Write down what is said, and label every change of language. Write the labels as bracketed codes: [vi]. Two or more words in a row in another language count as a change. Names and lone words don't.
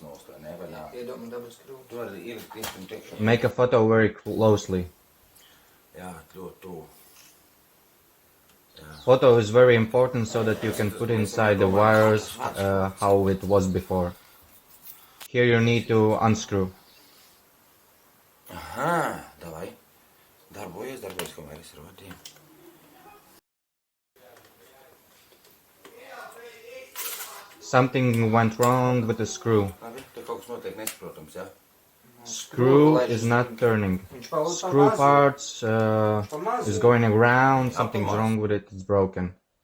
[en] Make a photo very closely. Photo is very important so that you can put inside the wires how it was before. Here you need to unscrew. [ru] Aha, давай. [lv] Darbojas kameras rodīja. [en] Something went wrong with the screw. Screw is not turning. Screw parts is going around, something's wrong with it, it's broken.